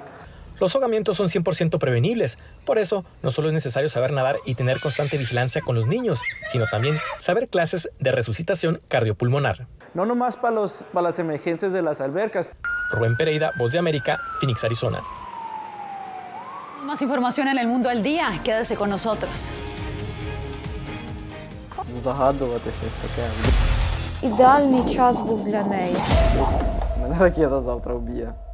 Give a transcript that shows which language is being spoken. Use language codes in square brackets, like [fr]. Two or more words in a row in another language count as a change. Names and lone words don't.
[es] Los ahogamientos son 100% prevenibles, por eso no solo es necesario saber nadar y tener constante vigilancia con los niños, sino también saber clases de resucitación cardiopulmonar. No nomás para las emergencias de las albercas. Rubén Pereira, Voz de América, Phoenix, Arizona. Más información en El Mundo al Día, quédese con nosotros. [uk] Загадувати щось таке. Ідеальний час був для неї. Мене ракета завтра вб'є.